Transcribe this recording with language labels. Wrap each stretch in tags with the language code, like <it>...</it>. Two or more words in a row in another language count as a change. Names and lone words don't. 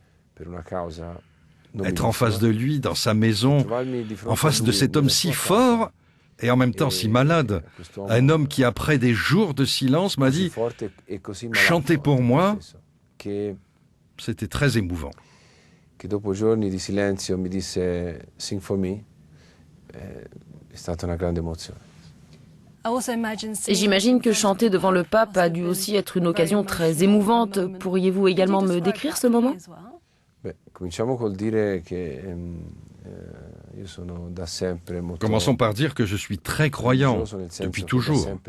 <fr>Être en face de lui, dans sa maison, en face de cet homme si fort et en même temps si malade, un homme qui après des jours de silence m'a dit « Chantez pour moi », c'était très émouvant.</fr> <it>Dopo giorni di silenzio mi disse</it> <en>"Sing for me",</en> <it>è stata una grande emozione.</it> <fr>Et j'imagine que chanter devant le pape a dû aussi être une occasion très émouvante. Pourriez-vous également me décrire ce moment? Commençons par dire que je suis très croyant, depuis toujours.</fr>